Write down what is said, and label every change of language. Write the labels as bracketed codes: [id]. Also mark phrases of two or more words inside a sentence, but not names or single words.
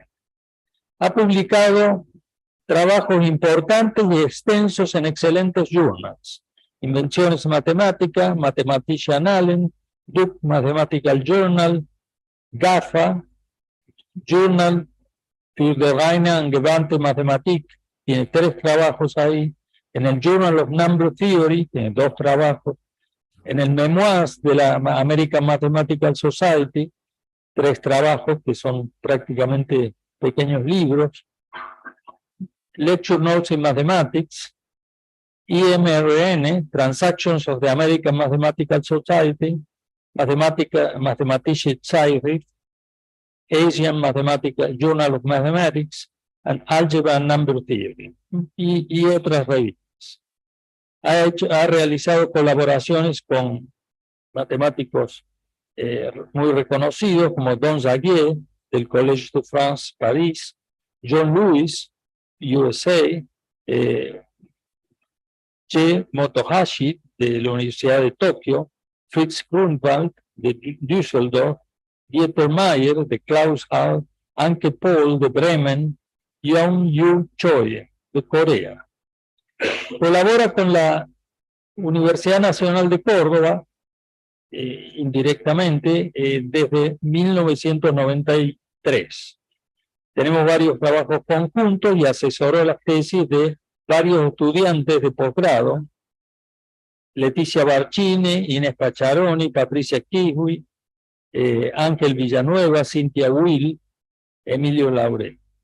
[es] Ha publicado trabajos importantes y extensos en excelentes journals. Invenciones Matemáticas, Mathematician Allen, Duke Mathematical Journal, GAFA, Journal für die reine angewandte Mathematik, tiene 3 trabajos ahí. En el Journal of Number Theory, tiene 2 trabajos. En el Memoirs de la American Mathematical Society, 3 trabajos que son prácticamente pequeños libros. Lecture Notes in Mathematics, IMRN, Transactions of the American Mathematical Society, Mathematische Zeitschrift, Asian Mathematical Journal of Mathematics, and Algebra and Number Theory, y otras revistas. Ha realizado colaboraciones con matemáticos muy reconocidos como Don Zagier, del Collège de France, París, John Lewis, USA, Motohashi, de la Universidad de Tokio, Fritz Grunwald, de Düsseldorf, Dieter Mayer, de Klaus Hall, Anke Paul, de Bremen, Young-Yu Choi, de Corea. Colabora con la Universidad Nacional de Córdoba, indirectamente, desde 1993. Tenemos varios trabajos conjuntos y asesoró las tesis de varios estudiantes de posgrado, Leticia Barcini, Inés Pacharoni, Patricia Kiwi, Ángel Villanueva, Cintia Will, Emilio Laurel.